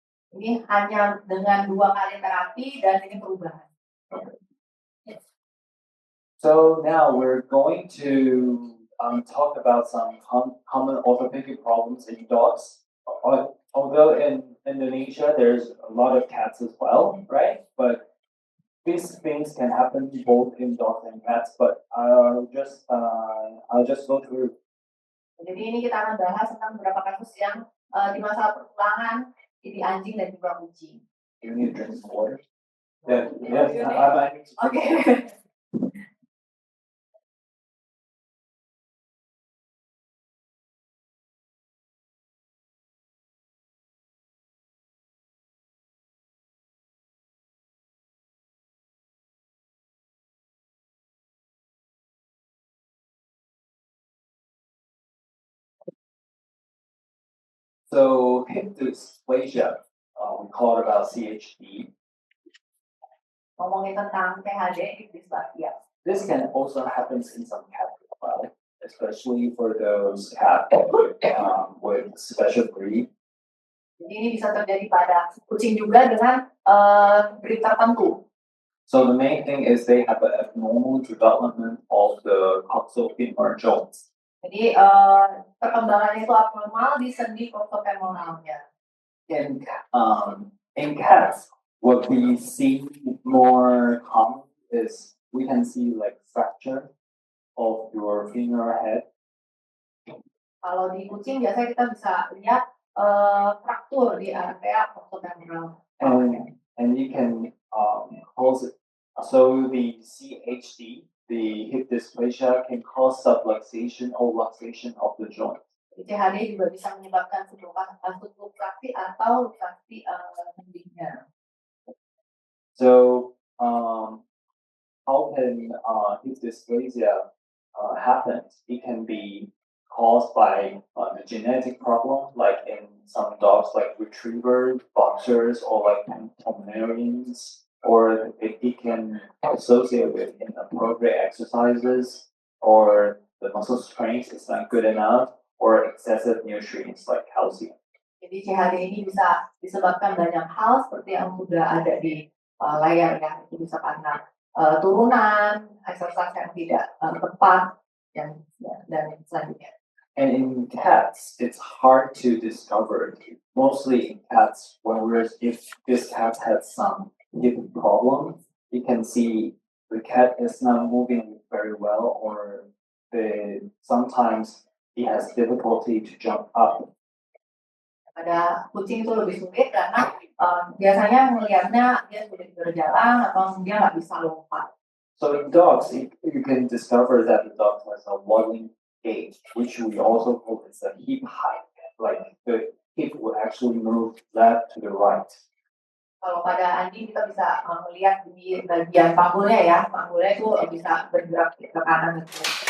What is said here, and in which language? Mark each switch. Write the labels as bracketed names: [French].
[Indonesian] Ini hanya dengan 2 kali terapi dan ini perubahan. [English] Okay. Yes. So now we're going to talk about some common orthopedic problems in dogs. Although in Indonesia there's a lot of cats as well, right? But these things can happen both in dogs and cats. But I'll just go through. [Indonesian] Jadi ini kita akan bahas tentang beberapa kasus yang di masalah pertulangan di anjing dan juga kucing. [English] You need to drink some water. Yeah, yes, I need to. Okay. So hip dysplasia, we call it about CHD. [Indonesian] Ngomongin tentang PHD, dysplasia. [English] This can also happen in some cats as well, especially for those cats with special breed. [Indonesian] Jadi ini bisa terjadi pada kucing juga dengan breed tertentu. [English] So the main thing is they have an abnormal development of the coxofemoral joints. [Indonesian] Jadi perkembangannya itu abnormal di sendi coxofemoralnya. [English] In cats, what we see more common is we can see like fracture of your femoral head. [Indonesian] Kalau di kucing biasanya kita bisa lihat fraktur di area coxofemoral. [English] And you can cause it. So the CHD, the hip dysplasia, can cause subluxation or luxation of the joint. [Indonesian] CHD juga bisa menyebabkan subluxasi atau luxasi sendinya. [English] So how can hip dysplasia happen? It can be caused by the genetic problem, like in some dogs, like retrievers, boxers, or like Pomeranians. Or it can associate with inappropriate exercises, or the muscle strength is not good enough, or excessive nutrients like calcium. [Indonesian] Jadi CHD ini bisa disebabkan banyak hal seperti yang sudah ada di layar ya. Itu bisa karena turunan, exercise yang tidak tepat, dan selanjutnya. [English] And in cats, it's hard to discover. Mostly in cats, if this cat has some hip problem, you can see the cat is not moving very well, or sometimes he has difficulty to jump up. [Indonesian] Pada kucing itu lebih sulit karena biasanya melihatnya dia sulit berjalan atau dia nggak bisa lompat. [English] So in dogs, you can discover that the dog has a waddling gait, which we also call as a hip hike. Like the hip will actually move left to the right. [Indonesian] Kalau pada anjing kita bisa melihat di bagian panggulnya ya, panggulnya itu bisa bergerak ke kanan gitu.